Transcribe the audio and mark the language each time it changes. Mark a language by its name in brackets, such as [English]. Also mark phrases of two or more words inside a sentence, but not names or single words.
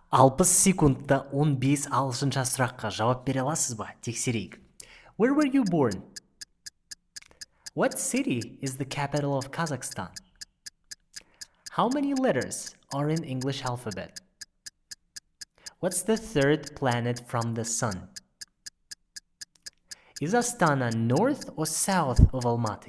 [Kazakh] 60 секундта 15 ағылшынша сұраққа жауап бере аласыз ба? Тексерейік. [English] Where were you born? What city is the capital of Kazakhstan? How many letters are in English alphabet? What's the third planet from the sun? Is Astana north or south of Almaty?